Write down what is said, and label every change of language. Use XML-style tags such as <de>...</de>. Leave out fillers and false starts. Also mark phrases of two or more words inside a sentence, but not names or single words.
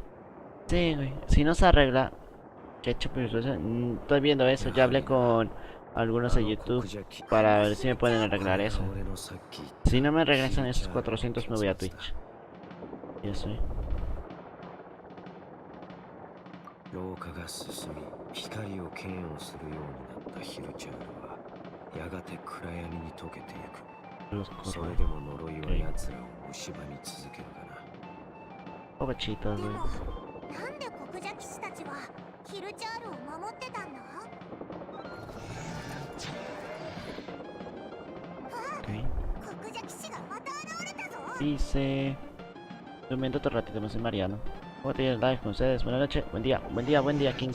<es>Sí, güey. Si no se arregla... ¿Qué he hecho? Estoy viendo eso. Ya hablé con algunos de YouTube para ver si me pueden arreglar eso. Si no me regresan esos 400 me voy a Twitch. Ya sé.</es> <ja>廊下が進み、光を嫌悪するようになったヒルチャールはやがて暗闇に溶けてゆく。それでも呪いは奴らを蝕み続けるがな。でも、なんで黒邪騎士たちはヒルチャールを守ってたんだ？黒邪騎士がまた現れたぞ。</ja> <es>Dice... Un momento, otro ratito, no soy Mariano. ¿Cómo te llevas live con ustedes? Buenas noches, buen día, King.</es>